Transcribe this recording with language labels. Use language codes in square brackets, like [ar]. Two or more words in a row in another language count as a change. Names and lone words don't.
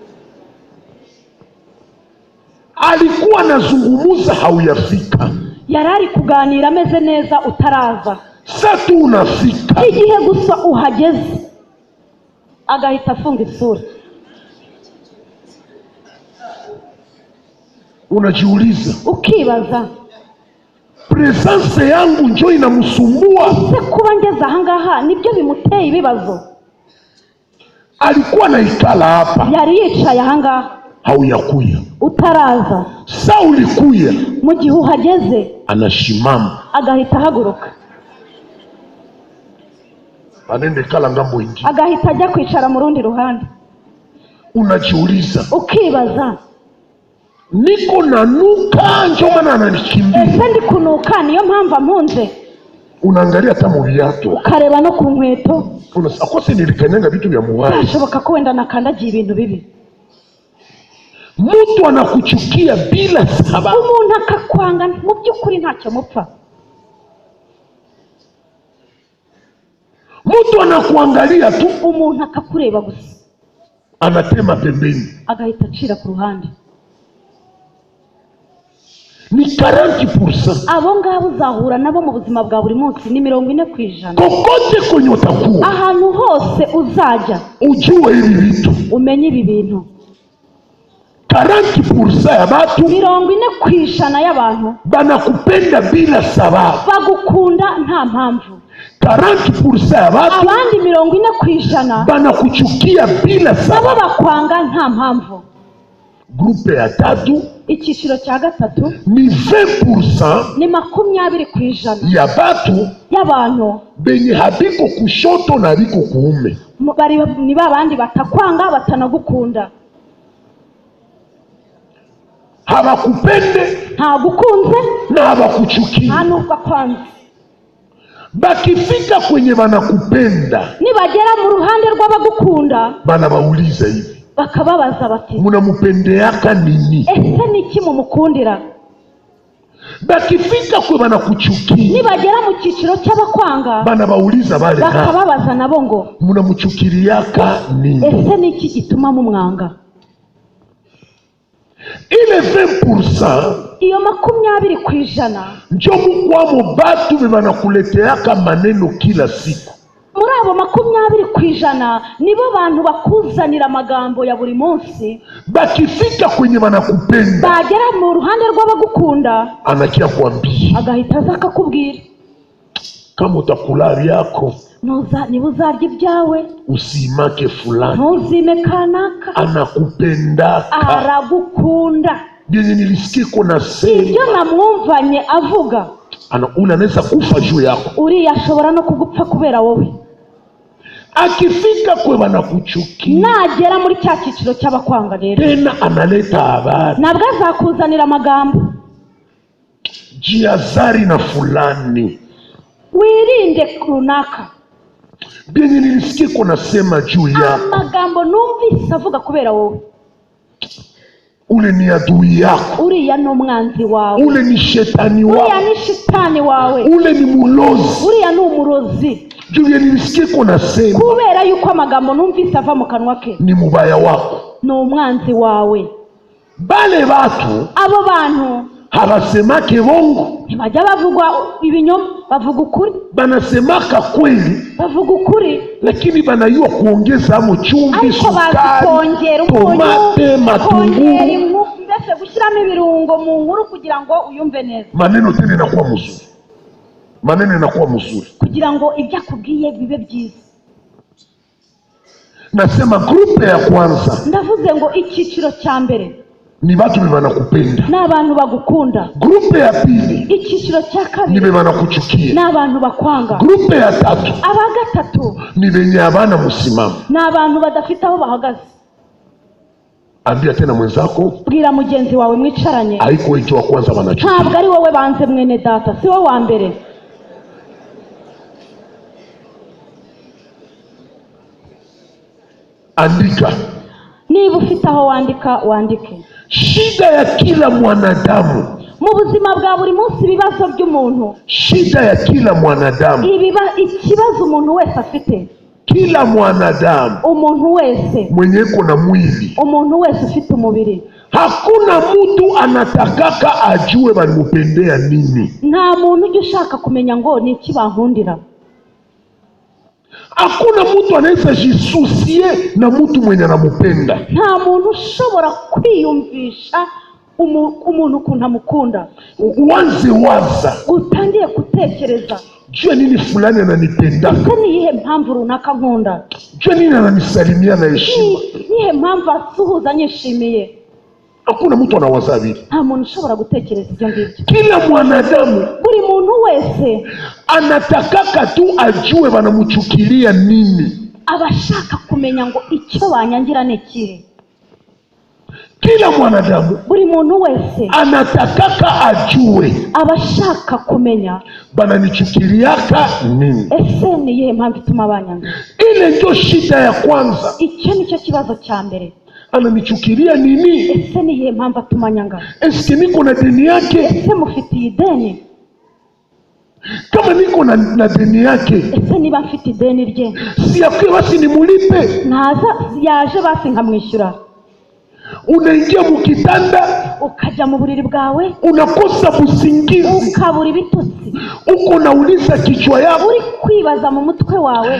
[sw] Alikuwa anazungumuza hauyafika, [rw] Yari ari kuganira ameze neza utaraza, [sw] sasa tu unafika. [rw] igihe gusa uhageze agahita afunga isura. [sw] Unajiuliza, [rw] Ukibaza [sw] presence yangu njoo inamsumbua? [rw] se kuba ngeze ahangaha nibyo bimuteye ibibazo? [sw] Alikuwa naikala hapa, [rw] Yari yicaye ahangaha [sw] hauyakuya. [rw] utaraza, [sw] Sasa ulikuya, [rw] mu gihe uhageze [sw] anashimama [rw] agahita ahaguruka, [sw] anende kala ngambo ingine. [rw] agahita ajya kwicara mu rundi ruhande. [sw] Unajiuliza, [rw] Ukibaza [sw] niko nanuka njoo maana ananikimbia? [rw] ese ndi kunuka niyo mpamvu ampunze? [sw] Unaangalia hata mu viatu, [rw] Ukareba no ku nkweto, [sw] unasema akose nilikanyanga vitu vya muwai. [rw] byashoboka ko wenda nakandagiye ibintu bibi. [sw] Mtu anakuchukia bila sababu. [rw] Umuntu akakwanga mu by'ukuri ntacyo mupfa. [sw] Mtu anakuangalia tu, [rw] Umuntu akakureba gusa [sw] anatema pembeni. [rw] agahita acira ku ruhande. [sw] Ni 40%. [rw] Abo ngabo uzahura nabo mu buzima bwa buri munsi ni 40%. [sw] Kokote kwenye utakuwa, [rw] Ahantu hose uzajya [sw] ujue hivi vitu. [rw] umenye ibi bintu. [sw] 40% ya batu [rw] 40% y'abantu [sw] banakupenda bila sababu. [rw] bagukunda nta mpamvu. [sw] 40% ya batu [rw] Abandi 40% [sw] banakuchukia bila [rw] nabo [sw] sababu. [rw] bakwanga nta mpamvu. [sw] Grupe ya tatu [rw] Icyiciro cya gatatu [sw] ni 20% [rw] ni 20% [sw] ya batu [rw] y'abantu [sw] benye habiko kushoto na habiko kuume. [rw] ni babandi batakwanga batanagukunda. [sw] Hawakupende [rw] Ntagukunze [sw] na hawakuchukia. [rw] nta nubwo akwanze. [sw] Bakifika kwenye banakupenda, [rw] Nibagera mu ruhande rw'abagukunda [sw] banabauliza hivi, [rw] bakababaza bati [sw] munamupendeaka nini? [rw] ese niki mumukundira? [sw] bakifika kwe banakuchukia, [rw] nibagera mu cyiciro cy'abakwanga [sw] banabauliza bale [rw] bakababaza nabo ngo [sw] munamuchukiriaka nini? [rw] ese ni iki gituma mumwanga? [sw] Ile 20% [rw] iyo 20% [sw] njo mukwamo batu banakuleteaka maneno kila siku. [rw] muri abo 20% nibo bantu bakuzanira amagambo ya buri munsi. [sw] Bakifika kwenye banakupenda, [rw] bagera mu ruhande rw'abagukunda, [sw] anakia kuambia [rw] agahita aza akakubwira [sw] kama utakula vyako [rw] niba uzarya ibyawe [sw] usimake fulani, [rw] ntuzime kanaka, [sw] anakupendaka. [rw] aragukunda. [sw] Bienye nilisikia kuna sema [rw] ibyo namwumvanye avuga, [sw] unaweza kufa juu yako, [rw] uriya ashobora no kugupfa kubera wowe. [sw] akifika kwe banakuchukia, [rw] nagera muri cya cyiciro cy'abakwanga rero [sw] tena analeta habari, [rw] nabwo azakuzanira amagambo. [sw] jiazari na fulani, [rw] wirinde runaka. [sw] bienye nilisikia kuna sema juu yako, [rw] amagambo numvise avuga kubera wowe, [sw] ule ni adui yako, [rw] uriya ni umwanzi wawe, [sw] ule ni shetani [rw] uriya [sw] wako, [rw] ni shitani wawe, [sw] ule ni mulozi. [rw] uriya ni umurozi. [sw] Juu nilisikia kuna sema [rw] kubera yuko amagambo numvise ava mu kanwa ke [sw] ni mubaya wako. [rw] ni umwanzi wawe. [sw] Bale batu [rw] abo bantu [sw] habasemake bongo, [rw] ntibajya bavuga ibinyoma, bavuga ukuri, [sw] banasemaka kweli, [rw] bavuga ukuri, [sw] lakini banayua kuongeza mu chumvi, [rw] ariko bazi [sw] sukari, [rw] kongera [sw] tomate, matunguru, [rw] mbese gushyiramo ibirungo mu nkuru kugira ngo uyumve neza. [sw] maneno tena inakuwa mzuri, maneno inakuwa mzuri, [rw] kugira ngo ibyo akubwiye bibe byiza. [sw] nasema grupe ya kwanza [rw] ndavuze ngo icyiciro cya mbere [sw] ni batu banakupenda, [rw] ni abantu bagukunda. [sw] grupe ya pili [rw] icyiciro cya ni kabiri [sw] banakuchukia, [rw] ni abantu bakwanga. [sw] grupe ya tatu [rw] aba gatatu [sw] ni benye abana musimama. [rw] ni abantu badafite aho bahagaze. [sw] Ambia tena mwenzako, [rw] bwira mugenzi wawe mwicaranye, [sw] haiko hicho wa kwanza banachukia, [rw] ntabwo ari wowe banze mwene data, si wowe wa mbere. [sw] andika. [rw] niba ufite aho wandika wandike. [sw] Shida ya kila mwanadamu, [rw] mu buzima bwa buri munsi ibibazo by'umuntu, [sw] shida ya kila mwanadamu, [rw] ikibazo umuntu wese afite, [sw] kila mwanadamu [rw] umuntu wese [sw] mwenye kuna mwili, [rw] umuntu wese ufite umubiri, [sw] hakuna mtu anatakaka ajue balimupendea nini. [rw] nta muntu ujya ushaka kumenya ngo ni iki bankundira. [sw] Hakuna mtu anaweza jisusie na mtu mwenye anamupenda. [rw] nta muntu ushobora kwiyumvisha umuntu ukuntu amukunda. [sw] Uanze waza, [rw] utangiye gutekereza, [sw] jua nini fulani ananipenda, [rw] ese ni iyihe mpamvu runaka nkunda, [sw] jua nini ananisalimia na heshima. [rw] nihe mpamvu asuhuza anyishimiye. [sw] Hakuna mtu anawaza vile. [rw] nta muntu ushobora gutekereza ibyo ngibyo. [sw] Kila mwanadamu [rw] buri muntu wese [sw] anatakaka tu ajue banamuchukilia nini. [rw] aba ashaka kumenya ngo icyo banyangira ni ikihe. [sw] Kila mwanadamu [rw] buri muntu wese [sw] anatakaka ajue [rw] aba ashaka kumenya [sw] bananichukiliaka nini. [rw] ese ni iyihe mpamvu ituma banyanga. [sw] Ile ndio shida ya kwanza. [rw] icyo nicyo kibazo cya mbere. [sw] Ananichukilia nini? [rw] ese ni iyihe mpamvu atuma nyanga. [sw] Eske niko na deni yake? [rw] ese mufitiye ideni? [sw] Kama niko na deni yake, [rw] ese niba mfite ideni rye, [sw] si yakwe basi nimulipe. [rw] naza yaje basi nkamwishyura. [sw] Unaingia mukitanda, [rw] ukajya mu buriri bwawe, [sw] unakosa busingizi, [rw] ukabura ibitutsi, [sw] uko nauliza kichwa yako, [rw] uri kwibaza mu mutwe wawe,